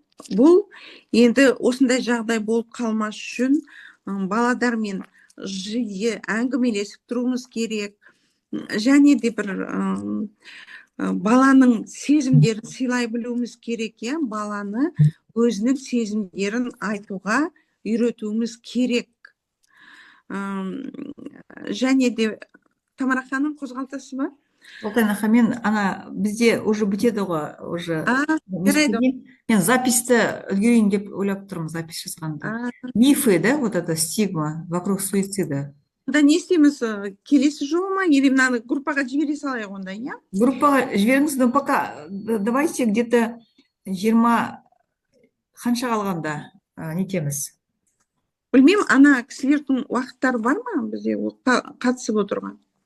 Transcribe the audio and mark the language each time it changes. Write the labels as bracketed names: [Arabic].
[Kazakh] Бұл енді осындай жағдай болып қалмас үшін баладармен жиі әңгімелесіп тұруымыз керек, және де бір баланың сезімдерін сыйлай білуіміз керек, иә. Баланы өзінің сезімдерін айтуға үйретуіміз керек. Және де Тамара ханым, қозғалтасыз ба? Олтан аха, мен бізде уже бітеді ғой, уже. Мен записьті үлгерейін деп ойлап тұрмын, запись жасағанда. [Russian] Мифы, да, вот это стигма вокруг суицида. [Kazakh] Да, не істейміз, келесі жолы ма, или мынаны группаға жібере салайық онда, иә? Группаға жіберіңіз, [Russian] но пока давайте где-то [Kazakh] 20 қанша қалғанда нетеміз. Білмеймін, кісілердің уақыттары бар ма бізде қатысып отырған?